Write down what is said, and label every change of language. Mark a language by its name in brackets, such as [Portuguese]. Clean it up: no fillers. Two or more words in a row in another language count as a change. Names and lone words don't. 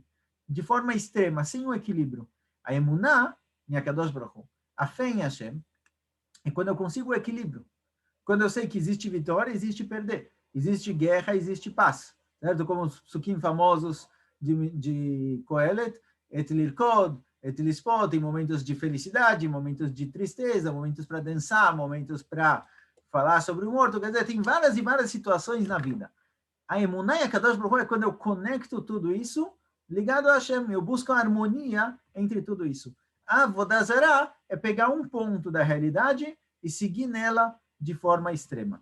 [Portuguese] De forma extrema, sem o equilíbrio. A emuná, em [Hebrew] הקדוש ברוך הוא, [Portuguese] a fé em Hashem, é quando eu consigo o equilíbrio. Quando eu sei que existe vitória, existe perder. Existe guerra, existe paz. Certo? Como os psukim famosos de Kohelet, [Hebrew] עת לרקוד, עת לספוד, [Portuguese] em momentos de felicidade, momentos de tristeza, momentos para dançar, momentos para falar sobre o morto. Quer dizer, tem várias e várias situações na vida. A emuná e a [Hebrew] קדוש ברוך הוא [Portuguese] é quando eu conecto tudo isso ligado a Hashem. Eu busco a harmonia entre tudo isso. A [Hebrew] עבודה זרה [Portuguese] é pegar um ponto da realidade e seguir nela de forma extrema.